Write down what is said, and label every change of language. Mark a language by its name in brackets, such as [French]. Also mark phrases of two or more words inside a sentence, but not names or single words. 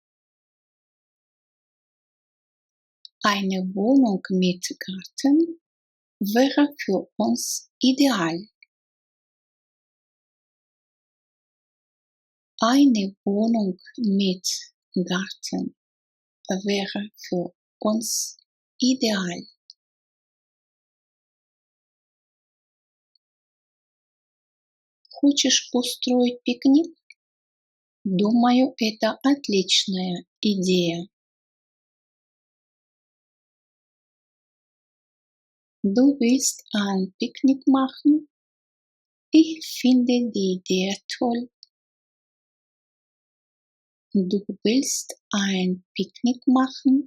[German] Eine Wohnung mit Garten wäre für uns ideal. Eine Wohnung mit Garten wäre für uns ideal. [Russian] Хочешь устроить пикник? Думаю, это отличная идея. [German] Du willst ein Picknick machen? Ich finde die Idee toll. Du willst ein Picknick machen?